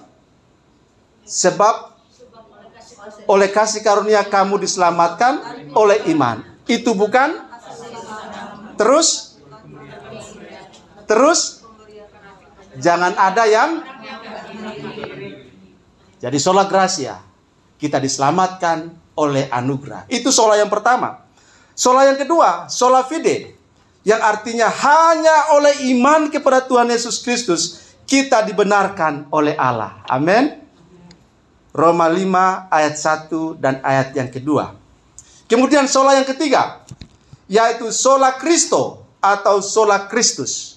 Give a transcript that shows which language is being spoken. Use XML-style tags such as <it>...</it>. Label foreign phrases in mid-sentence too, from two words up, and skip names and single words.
<id>Sebab oleh kasih karunia kamu diselamatkan oleh iman. Itu bukan? Terus jangan ada yang. Jadi</id> <la>sola gratia,</la> <id>kita diselamatkan oleh anugerah. Itu sola yang pertama. Sola yang kedua,</id> <la>sola fide,</la> <id>yang artinya hanya oleh iman kepada Tuhan Yesus Kristus kita dibenarkan oleh Allah. Amin. Roma 5 ayat 1 dan ayat yang kedua. Kemudian sola yang ketiga, yaitu</id> <la>sola Kristo</la> <id>atau sola Kristus.</id>